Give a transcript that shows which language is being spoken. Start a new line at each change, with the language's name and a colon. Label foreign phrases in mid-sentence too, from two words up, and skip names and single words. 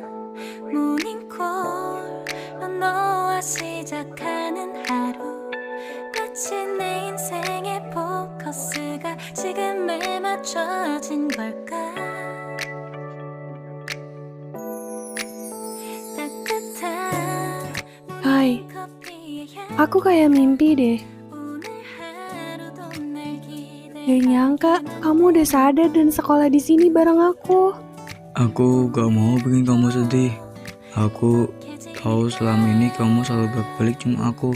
Korean: 모닝콜로 너와 시작하는 하루 마치 내 인생의 포커스가 지금에 맞춰진 걸까 따뜻한
Indonesian: Hai, aku kayak mimpi deh. Gak nyangka kamu udah sadar dan sekolah di sini bareng aku. Aku gak mau bikin kamu sedih. Aku tahu selama ini kamu selalu berbalik cuma aku.